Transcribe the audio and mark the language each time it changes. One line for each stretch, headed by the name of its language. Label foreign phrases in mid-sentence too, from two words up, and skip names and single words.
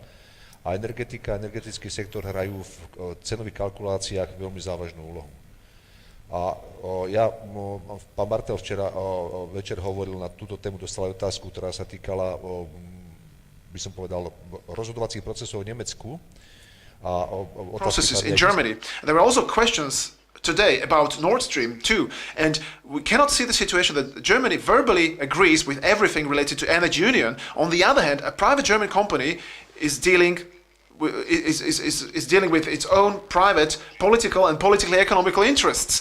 Slovak: A energetika a energetický sektor hrajú v cenových kalkuláciách veľmi závažnú úlohu. A pán Bartel včera večer hovoril na túto tému, dostal aj otázku, ktorá sa týkala, by som povedal, rozhodovacích procesov v Nemecku.
English: Processes in Germany. There are also questions today about Nord Stream 2, and we cannot see the situation that Germany verbally agrees with everything related to energy union. On the other hand, a private German company is dealing with its own private political and politically economical interests.